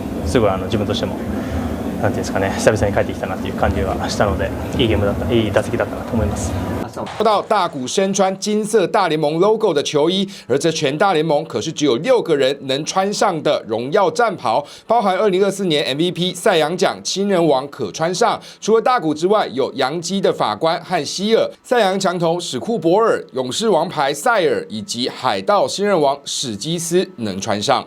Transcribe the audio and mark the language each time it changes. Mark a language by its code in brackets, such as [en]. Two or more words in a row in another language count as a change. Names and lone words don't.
[ja] すごい自分としてもなんていうんですかね、久々に帰ってきたなっていう感じがしたので、いいゲームだった、いい打席だったなと思います。 [zh] 说到大谷身穿金色大联盟 logo 的球衣，而这全大联盟可是只有6个人能穿上的荣耀战袍，包含2024年 MVP 赛扬奖新人王可穿上。除了大谷之外，有洋基的法官和希尔、赛扬强投史库伯尔、勇士王牌塞尔以及海盗新人王史基斯能穿上。